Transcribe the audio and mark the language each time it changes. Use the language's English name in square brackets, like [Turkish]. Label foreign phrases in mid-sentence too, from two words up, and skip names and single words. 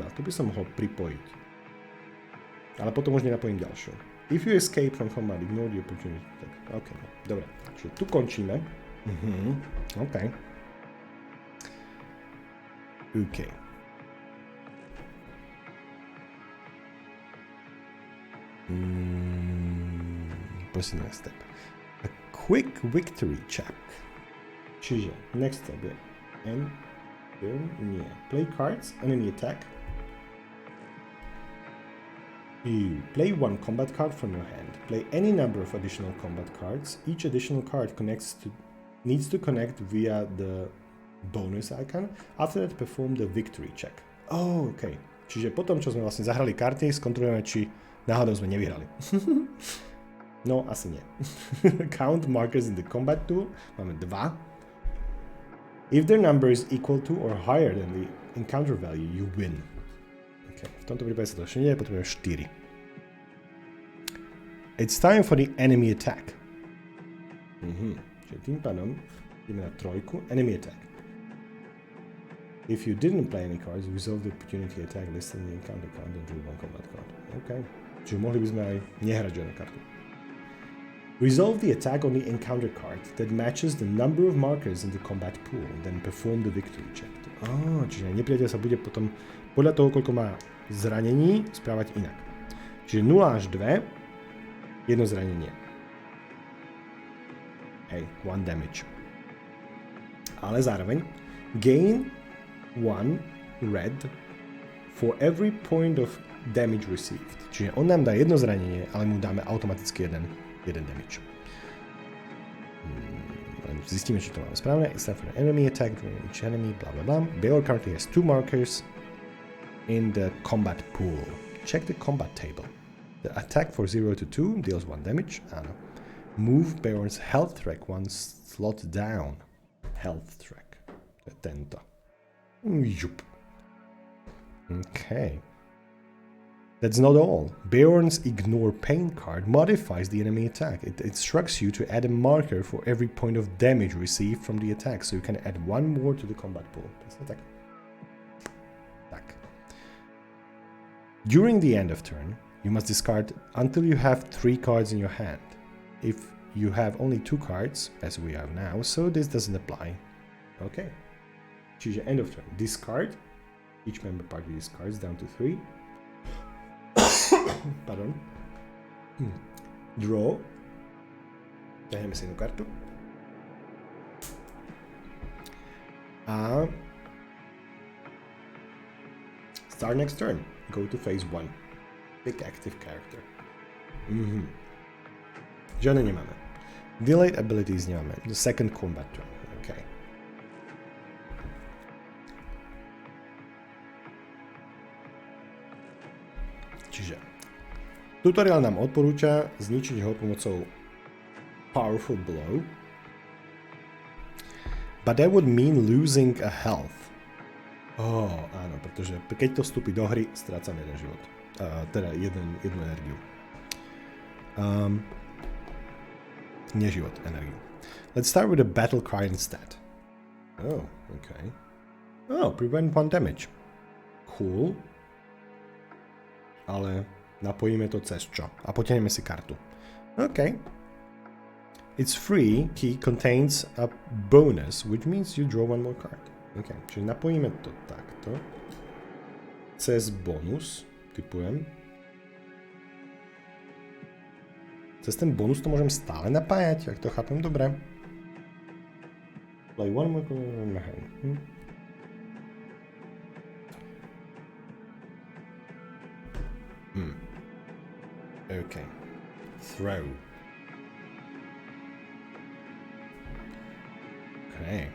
[Slovak] To by som mohol pripojiť. Ale potom už nenapojím ďalšiu. [English] If you escape from combat, ignore the opportunity. [Slovak] OK, dobre. Čiže tu končíme. OK. [English] OK. Proceed next step. A quick victory check. [Slovak] Čiže [English] next step [Slovak] je [English] play cards, enemy attack. You play 1 combat card from your hand. Play any number of additional combat cards. Each additional card needs to connect via the bonus icon. After that, perform the victory check. OK. [Slovak] Čiže potom, čo sme vlastne zahrali karty, skontrolujeme, či náhodou sme nevyhrali. No, asi nie. [English] Count markers in the combat tool. [Slovak] Máme 2. [English] If their number is equal to or higher than the encounter value, you win. Okay. [Slovak] V tomto prípade sa to ešte nie, potrebujeme 4. [English] It's time for the enemy attack. [Slovak] Čiže tým pádom ideme na 3. [English] Enemy attack. If you didn't play any cards, resolve the opportunity attack listed in the encounter card and draw 1 combat card. OK. [Slovak] Čiže mohli by sme aj nehrať žiadnu kartu. [English] Resolve the attack on the encounter card that matches the number of markers in the combat pool, then perform the victory check. [Slovak] Čiže nepriateľ sa bude potom podľa toho, koľko má zranení, správať inak. Čiže 0 až 2, jedno zranenie. Hej, 1 damage. Ale zároveň [English] gain 1 red for every point of damage received. [Slovak] Čiže on nám dá jedno zranenie, ale mu dáme automaticky jeden damage. Zistíme, či to máme správne. [English] Except for the enemy attack, each enemy, blah blah blah. Bear currently has 2 markers in the combat pool. Check the combat table. The attack for 0 to 2 deals 1 damage. Move Baron's health track 1 slot down. Health track. [Slovak] To je tento. [English] Okay. That's not all. Baron's Ignore Pain card modifies the enemy attack. It instructs you to add a marker for every point of damage received from the attack, so you can add 1 more to the combat pool. [Slovak] Tak. [English] During the end of turn, you must discard until you have 3 cards in your hand. If you have only 2 cards, as we have now, so this doesn't apply. Okay. Čiže end of turn. Discard. Each member party discards down to 3. Pardon. Draw. [Slovak] Ťahneme si jednu kartu. A [English] start next turn. Go to phase 1. Pick active character. [Slovak] Žiadne nemáme. [English] Delayed abilities [Slovak] nemáme. [English] The second combat turn. [Slovak] Okay. Čiže tutoriál nám odporúča zničiť ho pomocou Powerful Blow. [English] But that would mean losing a health. [Slovak] Áno, pretože keď to vstúpi do hry, strácam jeden život. Teda jednu energiu. Nie život, energiu. [English] Let's start with a battle cry instead. Oh, okay. Oh, prevent one damage. Cool. [Slovak] Ale napojíme to cez čo? A potiahneme si kartu. OK. [English] Its free key contains a bonus, which means you draw one more card. [Slovak] OK, čiže napojíme to takto. Cez bonus, typujem. Cez ten bonus to môžem stále napájať, ak to chápem dobre. [English] Play one more card. Okay. Throw. Okay.